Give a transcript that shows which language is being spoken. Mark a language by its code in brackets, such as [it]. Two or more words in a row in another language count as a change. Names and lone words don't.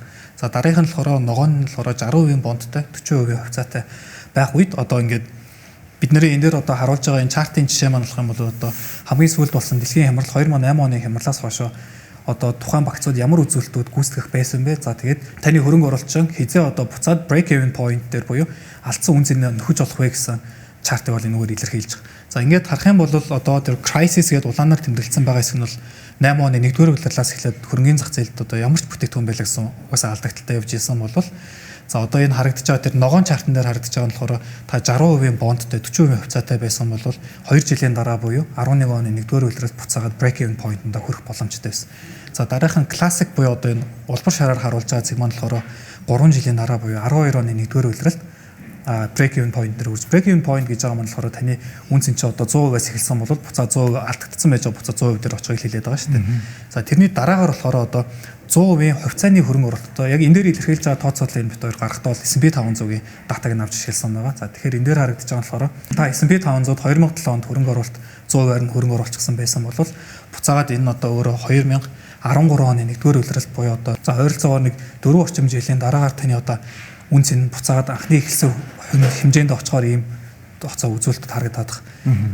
[mn] За дараагийнх нь болохоор ногоон нь болохоор 60% бондтой, 40% хувьцаатай байх үед одоо ингээд бид нарын энэ дээр одоо харуулж байгаа энэ чартын жишээ маань болох юм бол одоо хамгийн сүүлд болсон дэлхийн хямрал 2008 оны хямралаас хойш одоо тухайн багцууд ямар үзүүлэлтүүд гүйцэтгэх байсан бэ? За тэгээд таны хөрөнгө оруулагч хизээ одоо буцаад [en] break even point [mn] дээр буюу алдсан үнцийг нөхөж олох вэ гэсэн чартыг бол энэгээр илэрхийлж байгаа. За ингээд харах юм бол одоо тэр crisis гэдэг улаанаар тэмдэглэсэн байгаа хэсэг нь бол 8 оны 1-р улирлаас эхлээд хөрөнгөний зах зээлд одоо ямар ч бүтээгдэхүүн байлаа гэсэн угаасаа алдагдaltaй явж исэн бол за одоо энэ харагдаж байгаа тэр ногоон чартан дээр харагдаж байгаа нь болохоор та 60% бондтой 40% хувьцаатай байсан бол 2 жилийн дараа буюу 11 оны 1-р улираас буцаагаад [en] break even point- [mn] д хүрэх боломжтой байсан. За дараахан classic буюу одоо энэ улбар шараар харуулж байгаа сегмент болохоор 3 жилийн дараа буюу 12 оны 1-р улиралд [en] break even point [mn] дээр үрж [en] break even point [mn] гэж байгаа юм болохоор таны үнц чинь одоо 100%-аас эхэлсэн бол буцаа 100% алдагдсан байж байгаа буцаа 100% дээр очихыг хэлээд байгаа шүү дээ. За тэрний дараагаар болохоор одоо 100% хувьцааны хөрөнгө оруулалт одоо яг энэ дээр илэрхийлж байгаа тооцоолол энэ бит хоёр гарахдаа бол S&P 500-ийн датаг нь авч ирсэн байгаа. За тэгэхээр энэ дээр харагдаж байгаа болохоор та S&P 500-д 2007 онд хөрөнгө оруулалт 100%-аар нь хөрөнгө оруулчихсан байсан бол буцаагаад энэ одоо өөрөө 2013 оны 1-р улиралд буюу одоо за ойролцоогоор нэг 4 орчим жилийн дараагаар таны одоо үнц нь буцаагаад анхны эхэлсэн хэмжээнд очихоор ийм хугацаа үзүүлэлтэд харагдаад байна.